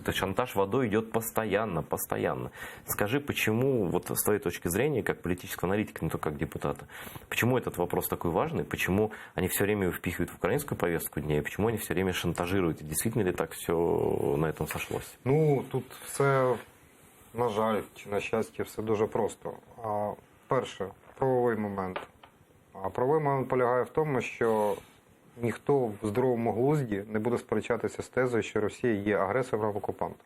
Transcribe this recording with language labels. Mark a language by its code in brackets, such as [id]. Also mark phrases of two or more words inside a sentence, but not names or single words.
[ru] То есть шантаж водой идет постоянно, постоянно. Скажи, почему, вот с твоей точки зрения, как политического аналитика, не только как депутата, почему этот вопрос такой важный, почему они все время его впихивают в украинскую повестку дня, и почему они все время шантажируют? Действительно ли так все на этом сошлось? [uk] Ну, тут все, на жаль, чи на щастя, все дуже просто. Перше, правовий момент. Правовий момент полягає в тому, що ніхто в здоровому глузді не буде сперечатися з тезою, що Росія є агресором окупантом.